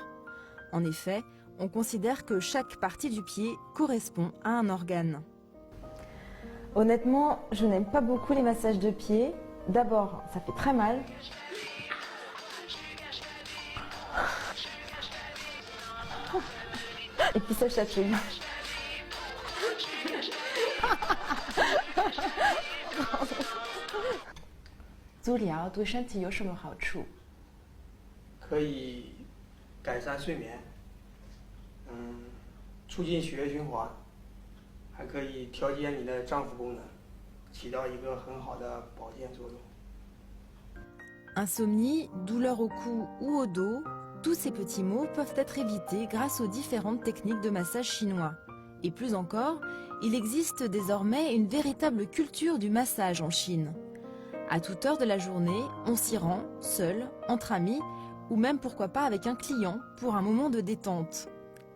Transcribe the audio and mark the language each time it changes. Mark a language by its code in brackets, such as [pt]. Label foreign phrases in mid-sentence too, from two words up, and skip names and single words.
[fr] En effet, on considère que chaque partie du pied correspond à un organe. Honnêtement, je n'aime pas beaucoup les massages de pied. D'abord, ça fait très mal. Et puis ça chatouille. [zh] 足疗对身体有什么好处？可以改善睡眠，促进血液循环，还可以调节你的脏腑功能，起到一个很好的保健作用。 [fr] Insomnie, douleur au cou ou au dos, tous ces petits maux peuvent être évités grâce aux différentes techniques de massage chinois. Et plus encore, il existe désormais une véritable culture du massage en Chine. À toute heure de la journée, on s'y rend, seul, entre amis, ou même pourquoi pas avec un client pour un moment de détente.